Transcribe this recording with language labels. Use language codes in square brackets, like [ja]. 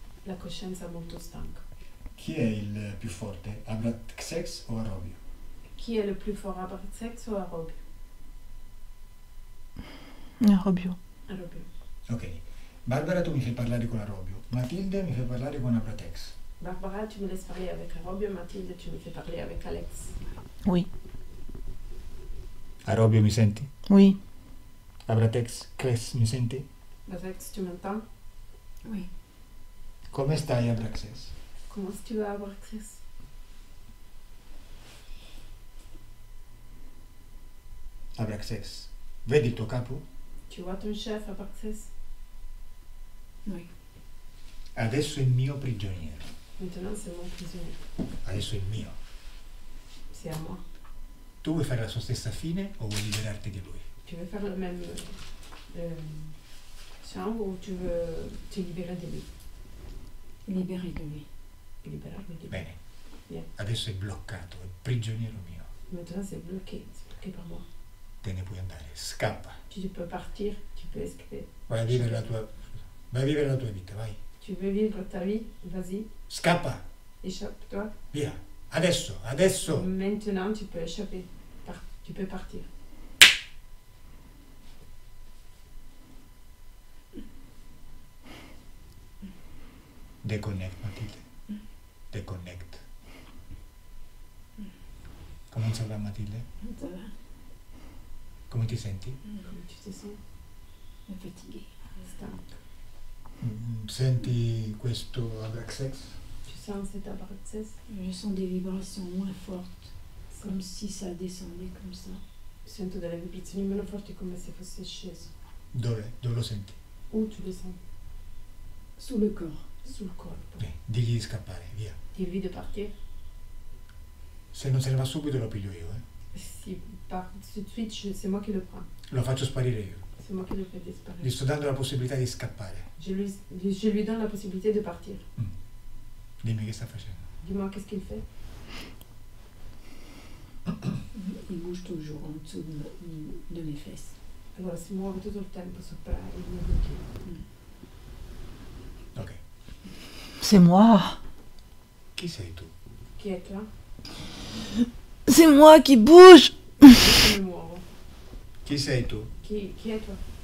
[it] La coscienza è molto stanca. Chi è il più forte? Abraxas o Arobio? Chi è il più forte, Abraxas o Arobio? Robio. Arobio. Ok. Barbara, tu mi fai parlare con Arobio. Matilde mi fai parlare con Abratex. [fr] Barbara, tu me laisses parler avec Arobio, Mathilde, tu me fais parler avec Alex. Oui. [it] Arobio, mi senti? [fr] Oui. [it] Abratex, Cres, mi senti? [fr] Alex, tu m'entends? Oui. [it] Come stai, Abraxas? [fr] Comment est-ce que tu vas, Abraxas? [it] Abraxas, vedi il tuo capo? [fr] Tu vois ton chef, Abraxas? Oui. [it] Adesso è il mio prigioniero. [fr] Maintenant, c'est mon prisonnier. [it] Adesso è il mio. [fr] C'est à moi. [it] Tu vuoi fare la sua stessa fine o vuoi liberarti di lui? [fr] Tu veux faire le même champ ou tu veux te libérer de lui? Libéré de lui. Libérarmi de lui. [it] Bene. [fr] Bien. [it] Adesso è bloccato, è prigioniero mio. [fr] Maintenant, c'est bloqué par moi. [it] Te ne puoi andare, scappa. [fr] Tu peux partir, tu peux escaper. [it] Vai a vivere la tua, vai a vivere la tua vita, vai. [fr] Tu veux vivre ta vie? Vas-y, [it] Scappa, [fr] échappe-toi. [it] via. Adesso, adesso. [fr] Maintenant, tu peux échapper. Tu peux partir. [en] Deconnect, Matilde. Deconnect. [fr] Come ça va, Matilde? Ça va. [it] Come ti senti? [fr] Comment tu te sens? Fatiguée. [it] Stanca. Senti questo Abraxas? [fr] Tu sens cet Abraxas? Je sens des vibrations moins fortes, comme si ça descendait comme ça. [it] Sento delle vibrazioni meno forti come se fosse sceso. Dove? Dove lo senti? [fr] Où tu le sens? Sous le corps. [it] Sul corpo. Digli di scappare, via. [fr] Dis-lui de partir. [it] Se non se ne va subito lo piglio io, [fr] S'il part tout de suite, c'est moi qui le prends. [it] Lo faccio sparire io. [fr] C'est moi qui le fais [it] Gli [fr] disparaître. [it] sto dando la possibilità di scappare. [fr] Je lui donne la possibilité de partir. [it] Dimmi che sta facendo. [fr] Dis-moi, qu'est-ce qu'il fait? Il bouge toujours en dessous de mes fesses. [it] Allora si muove tutto il tempo sopra il mio glutine. Ok. [fr] C'est moi. [it] Chi sei tu? Chi è toi? [fr] C'est moi qui bouge. [it] Io mi muovo. Chi sei tu? Chi è toi?